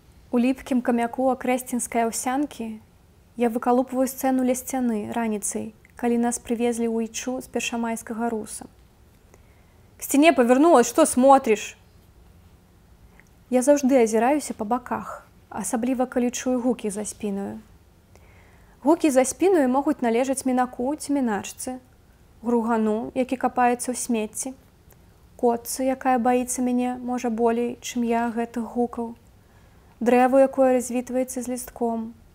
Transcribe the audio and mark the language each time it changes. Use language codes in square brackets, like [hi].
[be] У липкім камяку акрэсцінскай аўсянкі я выкалупваю сцэну ля сцяны раніцай, калі нас привезли ў Ічу з першамайскага руса. [ru] К стене повернулась, что смотришь? [be] Я заўжды азіраюся па баках, асабліва калі чую гукі за спінаю. Гукі за спіною могуць належаць мінаку ці міначцы, гругану, які капаецца ў смецці, котцы, якая баіцца мяне, можа, болей, чым я гэтых гукаў, дрэву, якое развітваецца з лістком.